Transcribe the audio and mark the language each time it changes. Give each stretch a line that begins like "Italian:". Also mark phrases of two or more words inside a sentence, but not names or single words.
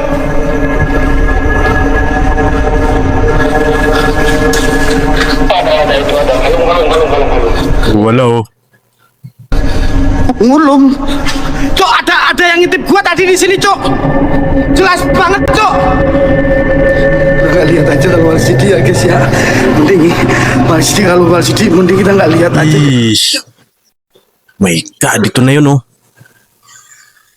Filipino: Wala, oh. Ngulung.
Indonesian: Cok, ada yang ngintip gua tadi di sini, Cok. Jelas banget, Cok. Nggak lihat aja kalau LCD ya, guys ya. Mending LCD, kalau LCD mending kita nggak lihat aja.
English: Ish. My God,
Filipino: ito na yun, oh.